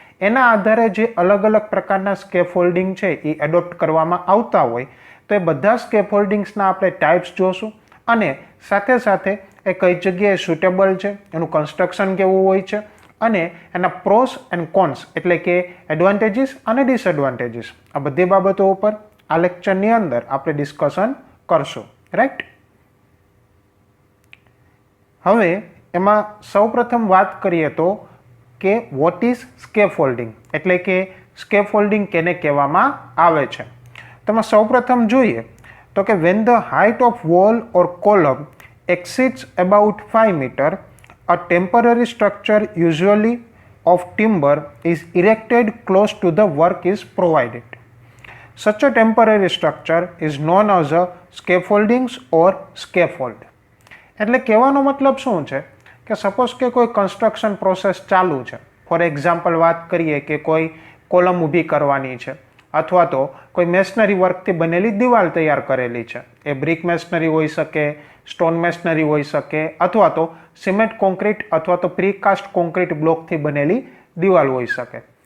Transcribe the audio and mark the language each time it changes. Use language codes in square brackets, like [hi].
[gu] એના આધારે જે અલગ અલગ પ્રકારના સ્કેફોલ્ડિંગ છે એ એડોપ્ટ કરવામાં આવતા હોય તો એ બધા સ્કેફોલ્ડિંગ્સના આપણે ટાઈપ્સ જોશું અને સાથે સાથે એ કઈ જગ્યાએ સુટેબલ છે, એનું કન્સ્ટ્રક્શન કેવું હોય છે અને એના પ્રોસ એન્ડ કોન્સ એટલે કે એડવાન્ટેજીસ અને ડિસએડવાન્ટેજીસ, આ બધી બાબતો ઉપર આ લેક્ચરની અંદર આપણે ડિસ્કશન કરશું. રાઈટ. હવે એમાં સૌપ્રથમ વાત કરીએ તો કે [en] what is scaffolding, [gu] એટલે કે સ્કેફોલ્ડિંગ કેને કહેવામાં આવે છે. તેમાં સૌપ્રથમ જોઈએ તો કે [en] When the height of wall or column exceeds about 5 meter, a temporary structure usually of timber is erected close to the work is provided. Such a temporary structure is known as a scaffoldings or scaffold. [gu] એટલે કહેવાનો મતલબ શું છે કે suppose કે કોઈ construction process ચાલુ છે, ફોર એક્ઝામ્પલ વાત કરીએ કે કોઈ કોલમ ઊભી કરવાની છે અથવા તો કોઈ મેશનરી વર્કથી બનેલી દિવાલ તૈયાર કરેલી છે, એ બ્રિક મેશનરી હોઈ શકે, સ્ટોન મેશનરી હોઈ શકે અથવા તો સિમેન્ટ કોન્ક્રીટ અથવા તો પ્રીકાસ્ટ કોન્ક્રીટ બ્લોકથી બનેલી દિવાલ હોઈ શકે.